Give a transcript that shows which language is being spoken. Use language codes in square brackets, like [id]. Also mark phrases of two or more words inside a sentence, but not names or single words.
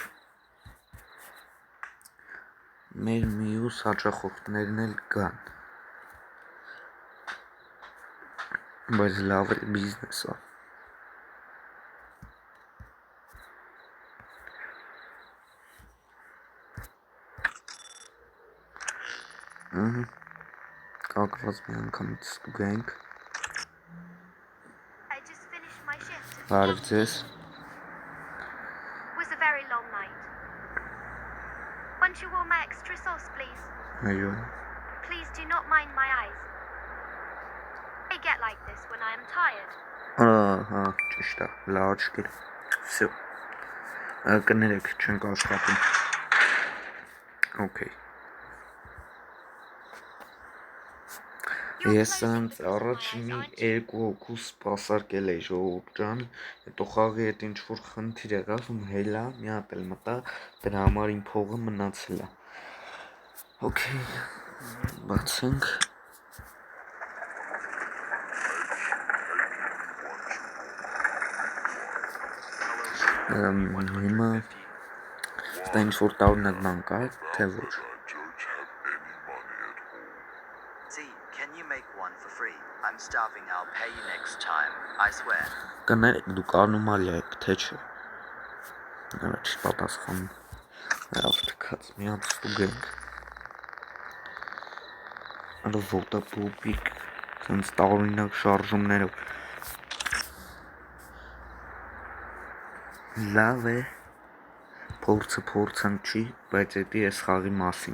[hy] մեր մյուս հաճախորդներն էլ գան։ Բայց լավ է բիզնես է։ Կակված մի անգամից ստուգենք։ [en] I just finished my shift. [hy] Բարև ձեզ։ [en] It was a very long night. One shawarma extra sauce, please. [hy] Այո։ [en] Please do not mind my eyes. I get like this when I am tired. [hy] Ահա, ճիշտ է, լաչկեր։ Всё։ Կներեք, չենք աշխատում։ Okay։ Ես անց առաջ մի երկու հոգու սպասարկել էի ժողովուրդ ջան, հետո խաղի հետ ինչ որ խնդիր եղավ, հելա, մի հատ էլ մտա, դրա համար իմ փողը մնացել է։ Okay, բացենք։ Հիմա դա ինչ որ տարօրինակ բան կա, թե ոչ։ [en] Can you make one for free? I'm starving. I'll pay you next time. I swear. [hy] Կներեք դուք անոմալիա եք, թե չէ։ Առաջ պատասխան։ Լավ թքած մի հատ ստուգենք։ Արա ոտա պոպիկ, սենց տարօրինակ շարժումներով։ Լավ է։ Փորձանք չի, բայց դա էս խաղի մասին